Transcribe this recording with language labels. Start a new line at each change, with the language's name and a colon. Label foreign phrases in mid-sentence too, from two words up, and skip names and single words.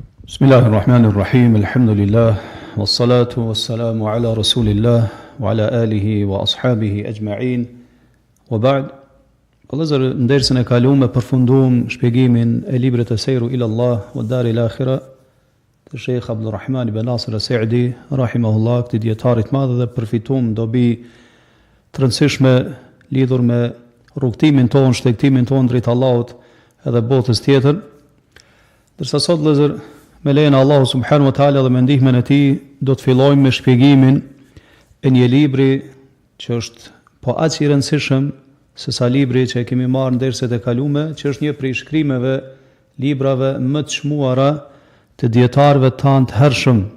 Arabic: بسم الله الرحمن الرحيم، الحمد لله، والصلاة والسلام على رسول الله، وعلى آله وأصحابه أجمعين، وبعد.
Albanian: Vëllezër, ndersën e kaluam përfunduam shpjegimin e librit të Sejru ila Allah wa Dari l-Akhira të Sheikh Abdulrahman ibn Nasir as-Saidi, rahimahullah, këtij dietarit madh, dhe përfituam dobi të rëndësishme lidhur me rrugtimin ton, shtektimin ton drejt Allahut edhe botës tjetër. Dërsa sot, vëllezër, me lejen e Allahu
Arabic: سبحانه وتعالى
Albanian: dhe me ndihmën e tij do të fillojmë me shpjegimin e një libri që është po aq i rëndësishëm se sa libri që e kemi marrë në derset e kaluara, që është një prej shkrimeve, librave më të çmuara të dietarëve tanë të hershëm.